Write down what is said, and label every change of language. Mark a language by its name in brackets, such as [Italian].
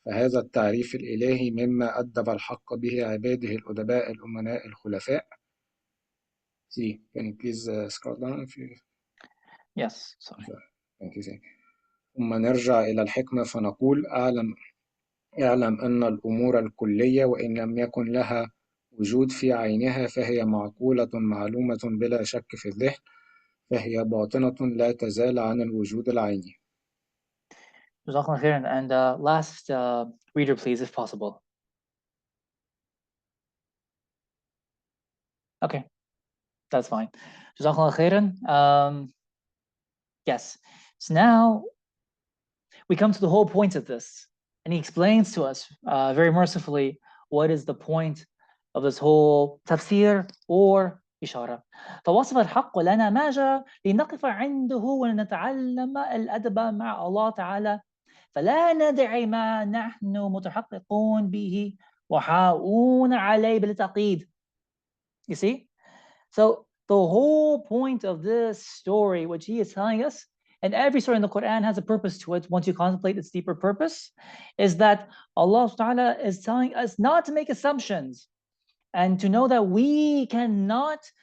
[Arabic] فهذا التعريف الإلهي مما أدب الحق به عباده الأدباء الأمناء الخلفاء. [English] See, can you please scroll down if you... Yes, sorry. Thank you. [Arabic] ثم نرجع إلى الحكمة فنقول اعلم أن الأمور الكلية وإن لم يكن لها وجود في عينها فهي معقولة معلومة بلا شك في الذهن فهي باطنة لا تزال عن الوجود العيني. [English] Jazakallah khairan. And last reader, please, if possible. Okay, that's fine. Jazakallah khairan. Yes. So now we come to the whole point of this, and he explains to us very mercifully what is the point of this whole tafsir or إشارة. [Arabic] فوصف الحق لنا ما جرى لنقف عنده ونتعلم الأدب مع الله تعالى فلا ندعي ما نحن متحققون به وحاوون عليه بالتقييد. [English] You see? So the whole point of this story, which he is telling us, and every story in the Quran has a purpose to it once you contemplate its deeper purpose, is that Allah Ta'ala is telling us not to make assumptions and to know that we cannot